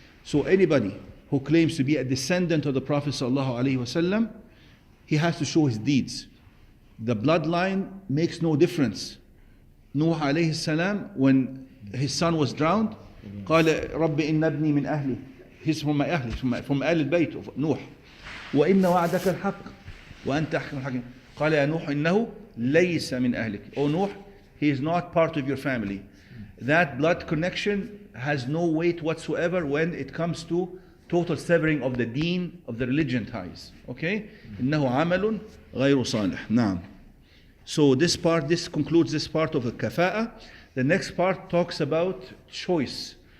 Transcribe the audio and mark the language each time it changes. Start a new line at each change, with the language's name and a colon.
English: So anybody who claims to be a descendant of the Prophet sallallahu alaihi wasallam, he has to show his deeds. The bloodline makes no difference. Nuh alayhi salam, when his son was drowned,
Arabic: قال رب إن ابني من أهلي.
English: He's from my أهل, from أهل البيت of Nuh.
Arabic: وإن وعدك الحق وأنت أحكم الحاكمين. قال يا نوح إنه ليس من أهلك.
English: Oh Nuh, he is not part of your family. That blood connection has no weight whatsoever when it comes to total severing of the deen, of the religion ties. Okay?
Arabic: إنه عمل غير صالح. نعم.
English: So this concludes this part of the kafa'a. The next part talks about choice.